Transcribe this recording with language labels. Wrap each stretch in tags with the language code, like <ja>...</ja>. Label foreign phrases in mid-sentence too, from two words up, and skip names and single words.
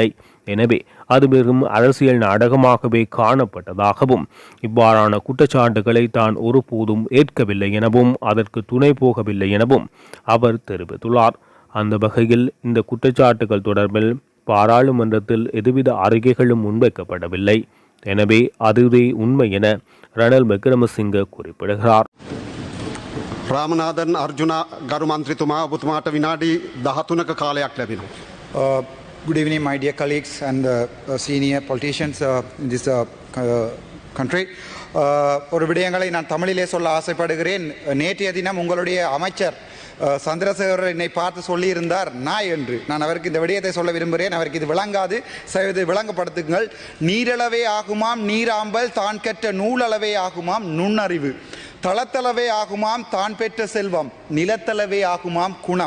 <ta>எனவே அது வெறும் அரசியல் நாடகமாகவே காணப்பட்டதாகவும் இவ்வாறான குற்றச்சாட்டுகளை தான் ஒருபோதும் ஏற்கவில்லை எனவும் அதற்கு துணை போகவில்லை எனவும் அவர் தெரிவித்துள்ளார். அந்த வகையில் இந்த குற்றச்சாட்டுகள் தொடர்பில் பாராளுமன்றத்தில் எதுவித அறிக்கைகளும் முன்வைக்கப்படவில்லை. எனவே அதுவே உண்மை என ரணில் விக்ரமசிங்க குறிப்பிடுகிறார்.</ta> <si>රාමනාදන් අර්ජුන ගරු මන්ත්‍රීතුමා ඔබතුමාට විනාඩි 13ක කාලයක් ලැබෙනවා.</si> <en>Good evening, my dear colleagues and senior politicians in this country.</en> <ta>ஒரு விடயங்களை நான் தமிழிலே சொல்ல ஆசைப்படுகிறேன். நேற்றைய தினம் உங்களுடைய அமைச்சர் சந்திரசேகர் என்னை பார்த்து சொல்லியிருந்தார் நாய் என்று. நான் அவருக்கு இந்த விடயத்தை சொல்ல விரும்புகிறேன். அவருக்கு இது விளங்காது, விளங்கப்படுத்துங்கள். நீரளவே ஆகுமாம் நீராம்பல், தான் கற்ற நூலளவே ஆகுமாம் நுண்ணறிவு, தளத்தளவே ஆகுமாம் தான் பெற்ற செல்வம், நிலத்தளவே ஆகுமாம் குணம்.</ta>